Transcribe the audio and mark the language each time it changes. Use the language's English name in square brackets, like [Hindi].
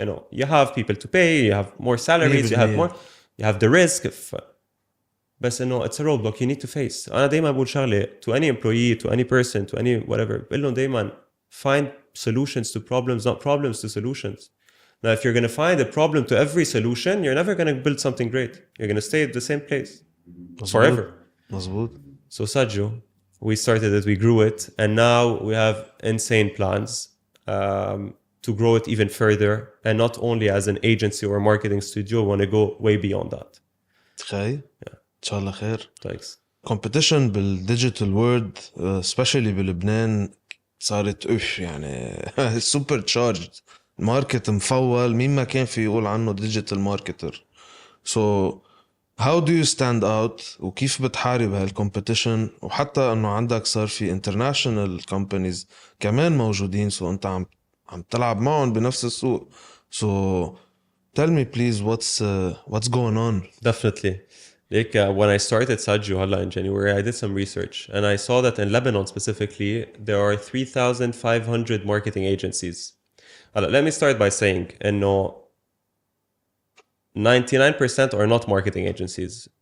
[English] you know you have people to pay you have more salaries you have more you have the risk [Arabic] بس انه [English] it's a roadblock you need to face [Arabic] انا دايما بقول شغله [English] to any employee to any person to any whatever [Arabic] بقول لهم دايما [English] find solutions to problems not problems to solutions now if you're going to find a problem to every solution you're never going to build something great you're going to stay at the same place forever [Arabic] مزبوط. [English] so Sagio we started it we grew it and now we have insane plans to grow it even further and not only as an agency or marketing studio we want to go way beyond that [Arabic] تخيل ان شاء الله خير. [English] thanks [Arabic] competition بالديجيتال وورد especially بلبنان صارت يعني [English] super charged market [Arabic] مفول مين ما كان في يقول عنه ديجيتال ماركتر [English] so how do you stand out [Arabic] وكيف بتحارب هالكومبيتيشن وحتى انه عندك صار في [English] international companies [Arabic] كمان موجودين so انت عم تلعب معهم بنفس السوق [English] so tell me please what's going on. Definitely. Like when I started Saggio in January, I did some research and I saw that in Lebanon specifically, there are 3,500 marketing agencies. Let me start by saying, 99% are not marketing agencies.